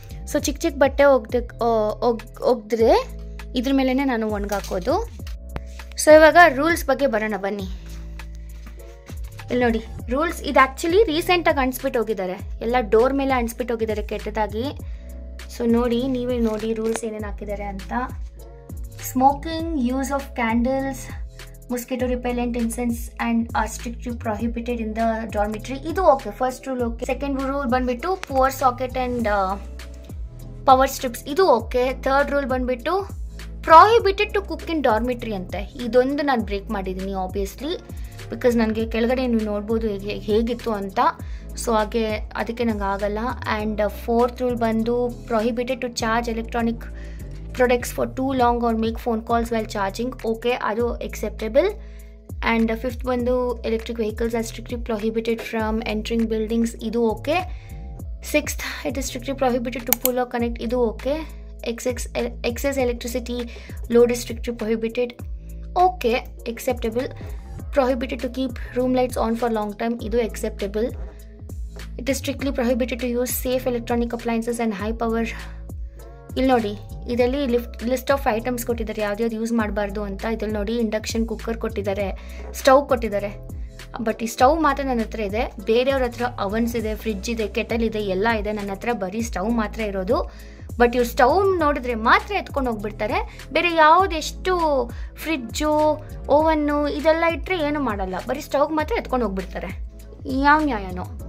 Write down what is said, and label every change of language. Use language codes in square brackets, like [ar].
[kn] So ಚಿಕ್ಕ ಚಿಕ್ಕ ಬಟ್ಟೆ ಒಗ್ದ್ರೆ ಇದ್ರ ಮೇಲೇ ನಾನು ಒಣಗಾಕೋದು. ಸೊ ಇವಾಗ ರೂಲ್ಸ್ ಬಗ್ಗೆ ಬರೋಣ ಬನ್ನಿ. ಇಲ್ಲಿ ನೋಡಿ ರೂಲ್ಸ್, ಇದು ಆ್ಯಕ್ಚುಲಿ ರೀಸೆಂಟಾಗಿ ಅಂಟಿಸ್ಬಿಟ್ಟು ಹೋಗಿದ್ದಾರೆ, ಎಲ್ಲ ಡೋರ್ ಮೇಲೆ ಅಂಟಿಸ್ಬಿಟ್ಟು ಹೋಗಿದ್ದಾರೆ ಕೆಟ್ಟದಾಗಿ. ಸೊ ನೋಡಿ, ನೀವೇ ನೋಡಿ ರೂಲ್ಸ್ ಏನೇನು ಹಾಕಿದ್ದಾರೆ ಅಂತ. [en] Smoking, use of candles, mosquito repellent, incense and are strictly prohibited in the dormitory. [kn] ಇದು okay, first rule okay. [en] Second rule ಬಂದ್ಬಿಟ್ಟು power socket and power strips, ಇದು okay. Third rule ಬಂದ್ಬಿಟ್ಟು prohibited to cook in dormitory ಅಂತೆ. [kn] ಇದೊಂದು ನಾನು break ಮಾಡಿದ್ದೀನಿ obviously, because ನನಗೆ ಕೆಳಗಡೆ ನೀವು ನೋಡ್ಬೋದು ಹೇಗಿತ್ತು ಅಂತ. ಸೊ ಅದಕ್ಕೆ ನಂಗೆ ಆಗಲ್ಲ. [en] And fourth rule ಬಂದು prohibited to charge electronic products for too long or make phone calls while charging. Okay, adu acceptable. And fifth bandu electric vehicles are strictly prohibited from entering buildings, idu okay. Sixth, it is strictly prohibited to pull or connect, idu okay. Excess electricity load is strictly prohibited, okay, acceptable. Prohibited to keep room lights on for long time, idu acceptable. It is strictly prohibited to use safe electronic appliances and high power. [kn] ಇಲ್ಲಿ ನೋಡಿ, ಇದರಲ್ಲಿ list of items ಕೊಟ್ಟಿದ್ದಾರೆ ಯಾವ್ದು use ಮಾಡಬಾರ್ದು ಅಂತ. ಇದ್ರಲ್ಲಿ ನೋಡಿ induction cooker ಕೊಟ್ಟಿದ್ದಾರೆ, ಸ್ಟವ್ ಕೊಟ್ಟಿದ್ದಾರೆ. ಬಟ್ ಈ ಸ್ಟವ್ ಮಾತ್ರ ನನ್ನ ಹತ್ರ ಇದೆ, ಬೇರೆಯವ್ರ ಹತ್ರ ಅವನ್ಸ್ ಇದೆ, ಫ್ರಿಡ್ಜ್ ಇದೆ, ಕೆಟಲ್ ಇದೆ, ಎಲ್ಲ ಇದೆ. ನನ್ನ ಹತ್ರ ಬರೀ ಸ್ಟವ್ ಮಾತ್ರ ಇರೋದು. ಬಟ್ ಇವ್ರು ಸ್ಟವ್ ನೋಡಿದ್ರೆ ಮಾತ್ರ ಎತ್ಕೊಂಡು ಹೋಗ್ಬಿಡ್ತಾರೆ. ಬೇರೆ ಯಾವುದೆಷ್ಟು ಫ್ರಿಜ್ಜು ಓವನ್ನು ಇದೆಲ್ಲ ಇಟ್ಟರೆ ಏನು ಮಾಡಲ್ಲ, ಬರೀ ಸ್ಟವ್ ಮಾತ್ರ ಎತ್ಕೊಂಡು ಹೋಗ್ಬಿಡ್ತಾರೆ. ಯಾವ ನ್ಯಾಯನೋ.